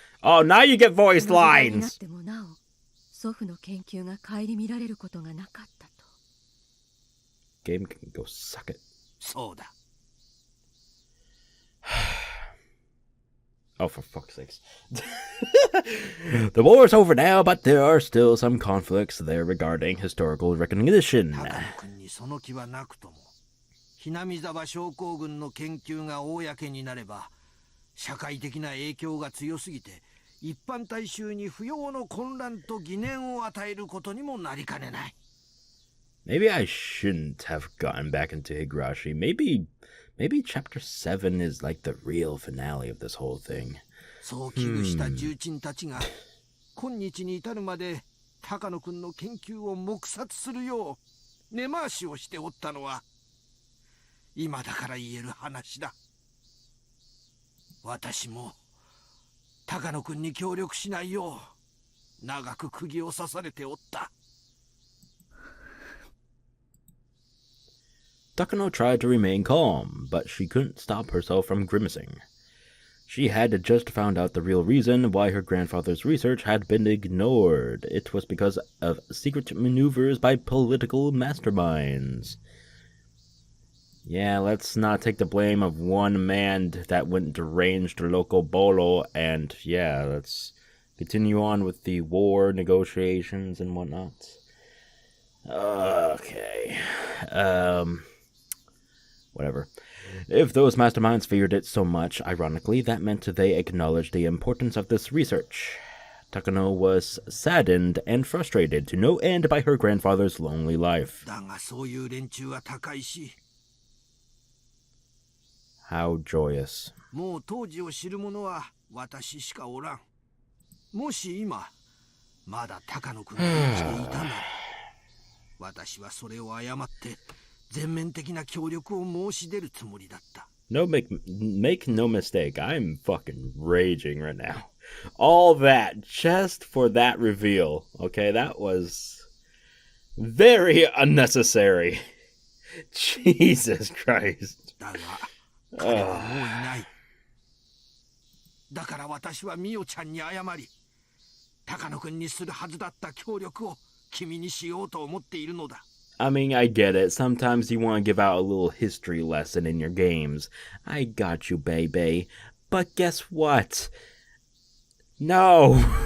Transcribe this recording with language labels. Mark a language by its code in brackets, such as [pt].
[en] Oh, now you get voice lines! Game can go suck it. Oh, for fuck's sakes. The war's over now, but there are still some conflicts there regarding historical recognition. [ja] 高野君にその気はなくとも、Hinamizawa症候群の研究が公になれば、社会的な影響が強すぎて、一般大衆に不要の混乱と疑念を与えることにもなりかねない。 [en] Maybe I shouldn't have gotten back into Higurashi. Maybe chapter 7 is like the real finale of this whole thing. [ja] そう危惧した重鎮たちが、今日に至るまで高野君の研究を黙殺するよう根回しをしておったのは、今だから言える話だ。私も高野君に協力しないよう長く釘を刺されておった。 [en] Takano tried to remain calm, but she couldn't stop herself from grimacing. She had just found out the real reason why her grandfather's research had been ignored. It was because of secret maneuvers by political masterminds. Yeah, let's not take the blame of one man that went deranged loco bolo, and yeah, let's continue on with the war negotiations and whatnot. Okay. Whatever. If those masterminds feared it so much, ironically, that meant they acknowledged the importance of this research. Takano was saddened and frustrated to no end by her grandfather's lonely life. [ja] だがそういう連中は高いし、 [en] How joyous. [ja] もう当時を知る者は私しかおらん。もし今まだ高野君が生きていたなら、私はそれを誤って全面的な協力を申し出るつもりだった。 [en] No, make no mistake, I'm fucking raging right now. All that just for that reveal. Okay, that was very unnecessary. Jesus Christ. [ja] だが彼はもういない。だから私はミオちゃんに謝り、高野君にするはずだった協力を君にしようと思っているのだ。 [en] I mean, I get it. Sometimes you want to give out a little history lesson in your games. I got you, baby. But guess what? No.